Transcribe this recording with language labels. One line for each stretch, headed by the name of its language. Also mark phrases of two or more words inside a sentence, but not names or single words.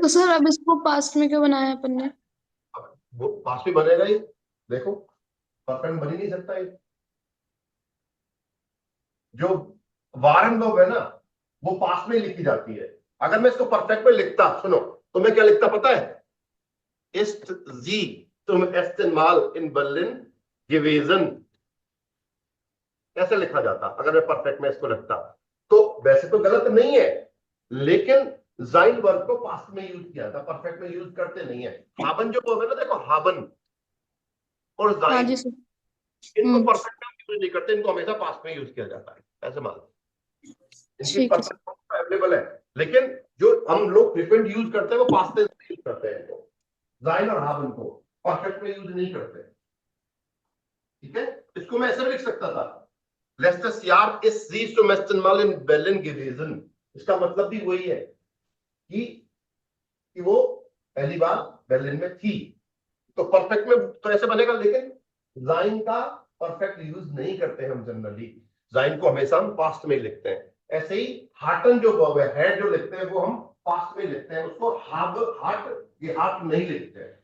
Hindi: तो सर अब इसको पास्ट में क्यों बनाया अपन ने? वो पास्ट में बनेगा ही, देखो परफेक्ट बन ही नहीं सकता ये। जो वारन वर्ब है ना, वो पास्ट में लिखी जाती है। अगर मैं इसको परफेक्ट में लिखता, सुनो, तो मैं क्या लिखता पता है,
German: ist sie zum ersten Mal in Berlin gewesen,
Hindi: कैसे लिखा जाता अगर मैं परफेक्ट में इसको लिखता। तो वैसे तो गलत नहीं है, लेकिन जाइन वर्ब को पास्ट में यूज किया था, परफेक्ट में यूज करते नहीं है। हाबन जो वर्ब है ना, देखो हाबन और हाँ जाइन, जी सर। इनको हम्म। परफेक्ट में यूज नहीं करते, इनको हमेशा पास्ट में यूज किया जाता है, ऐसे मान लो। इनकी ठीक है सर। परफेक्ट अवेलेबल है, लेकिन जो हम लोग
English: frequent use
Hindi: करते हैं वो पास्ट टेंस में यूज करते हैं इनको, जाइन और हाबन को, परफेक्ट में यूज नहीं करते। ठीक है, इसको मैं ऐसे भी लिख सकता था,
German: letztes Jahr ist sie zum ersten Mal in Berlin gewesen।
Hindi: इसका मतलब भी वही है कि वो पहली बार बर्लिन में थी। तो परफेक्ट में तो ऐसे बनेगा, लेकिन जाइन का परफेक्ट यूज नहीं करते हम जनरली, जाइन को हमेशा हम पास्ट में लिखते हैं। ऐसे ही हार्टन जो वर्ब है जो लिखते हैं वो हम पास्ट में लिखते हैं, उसको हार्ट नहीं लिखते हैं।